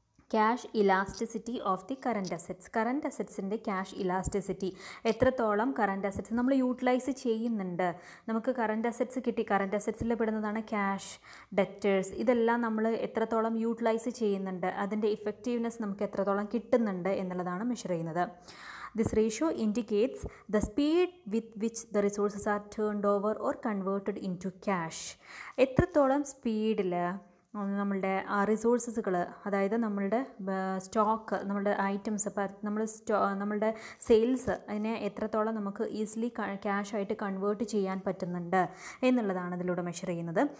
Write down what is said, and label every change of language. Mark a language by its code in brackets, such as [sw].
[ml] Cash elasticity of the current assets. Current അസറ്റ്സിൻ്റെ cash elasticity, എത്രത്തോളം current assets നമ്മൾ utilise ചെയ്യുന്നുണ്ട്. നമുക്ക് കറൻറ്റ് അസറ്റ്സ് കിട്ടി, കറൻറ്റ് അസറ്റ്സിൽ പെടുന്നതാണ് ക്യാഷ്, ഡെറ്റേഴ്സ്, ഇതെല്ലാം നമ്മൾ എത്രത്തോളം യൂട്ടിലൈസ് ചെയ്യുന്നുണ്ട്, അതിൻ്റെ ഇഫക്റ്റീവ്നെസ് നമുക്ക് എത്രത്തോളം കിട്ടുന്നുണ്ട് എന്നുള്ളതാണ് മെഷർ ചെയ്യുന്നത്. [en] This ratio indicates the speed with which the resources are turned over or converted into cash. [ml] എത്രത്തോളം സ്പീഡിൽ നമ്മളുടെ റിസോഴ്സസുകൾ, അതായത് നമ്മളുടെ സ്റ്റോക്ക്, നമ്മളുടെ ഐറ്റംസ്, നമ്മളുടെ സെയിൽസ്, അതിനെ എത്രത്തോളം നമുക്ക് ഈസിലി ക്യാഷായിട്ട് കൺവേർട്ട് ചെയ്യാൻ പറ്റുന്നുണ്ട് എന്നുള്ളതാണ് ഇതിലൂടെ മെഷർ ചെയ്യുന്നത്.